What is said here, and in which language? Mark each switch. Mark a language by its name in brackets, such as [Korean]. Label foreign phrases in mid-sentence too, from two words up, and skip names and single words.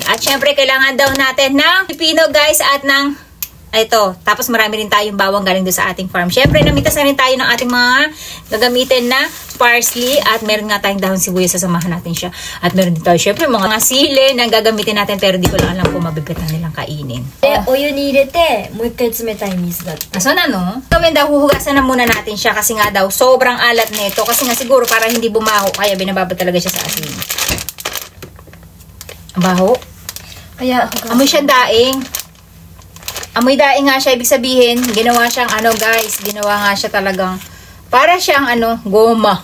[Filipino] At syempre, kailangan daw natin ng pipino guys at ng ito. Tapos marami rin tayong bawang galing doon sa ating farm. Syempre, namitas na rin tayo ng ating mga gagamitin na parsley at meron nga tayong dahon sibuyas, sasamahan natin siya. At meron din tayo syempre mga sili na gagamitin natin pero di ko lang alam kung mabibitan nilang kainin. [Japanese] お湯に入れて、もう一回冷たい水だ. そうなの? [Filipino] Gawin daw, huhugasan na muna natin siya kasi nga daw sobrang alat nito. Kasi nga siguro para hindi bumaho kaya binababa talaga siya sa asin. Baho. Kaya, amoy siyang daing. Amoy daing nga siya. Ibig sabihin, ginawa siyang guys. Ginawa nga siya talagang para siyang goma.